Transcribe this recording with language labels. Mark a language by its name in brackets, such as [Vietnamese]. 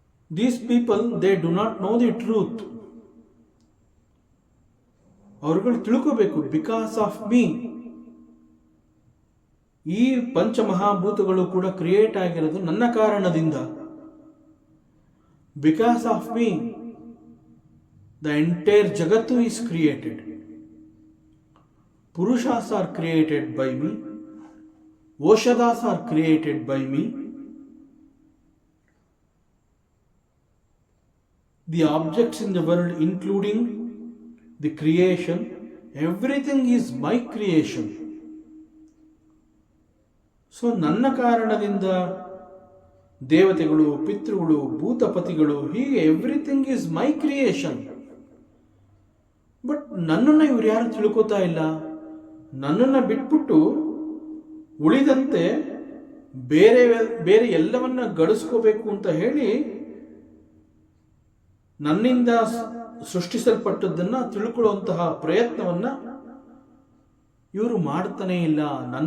[English] These people, they do not know the truth. [Kannada] ಅವರುಗಳು ತಿಳ್ಕೋಬೇಕು, [English] because of me [Kannada] ಈ ಪಂಚಮಹಾಭೂತಗಳು ಕೂಡ ಕ್ರಿಯೇಟ್ ಆಗಿರೋದು ನನ್ನ ಕಾರಣದಿಂದ. [English] Because of me the entire ಜಗತ್ತು is created. ಪುರುಷಾಸ್ are created by me, ಓಷಧಾಸ್ are created by me. The objects in the world, including the creation, everything is my creation. [Kannada] So ನನ್ನ ಕಾರಣದಿಂದ ದೇವತೆಗಳು, ಪಿತೃಗಳು, ಭೂತಪತಿಗಳು, ಹೀಗೆ [English] Everything is my creation. [Kannada] But ನನ್ನನ್ನು ಇವ್ರು ಯಾರು ತಿಳ್ಕೋತಾ ಇಲ್ಲ. ನನ್ನನ್ನು ಬಿಟ್ಬಿಟ್ಟು ಉಳಿದಂತೆ ಬೇರೆ ಬೇರೆ ಎಲ್ಲವನ್ನ ಗಳಿಸ್ಕೋಬೇಕು ಅಂತ ಹೇಳಿ ನನ್ನಿಂದ ಸೃಷ್ಟಿಸಲ್ಪಟ್ಟದ್ದನ್ನು ತಿಳ್ಕೊಳ್ಳುವಂತಹ ಪ್ರಯತ್ನವನ್ನ ಇವರು ಮಾಡ್ತಾನೇ ಇಲ್ಲ.